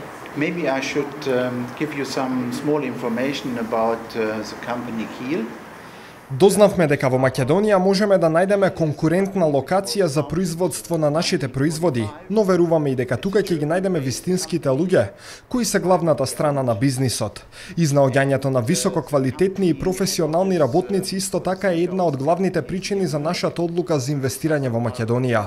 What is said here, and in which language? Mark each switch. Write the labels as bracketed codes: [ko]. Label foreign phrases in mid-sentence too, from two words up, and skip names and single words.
[en] Maybe I should give you some small information about the company Kiel. [mk] Дознавме дека во Македонија можеме да најдеме конкурентна локација за производство на нашите производи, но веруваме и дека тука ќе ги најдеме вистинските луѓе, кои се главната страна на бизнисот. Изнаоѓањето на високо квалитетни и професионални работници исто така е една од главните причини за нашата одлука за инвестирање во Македонија.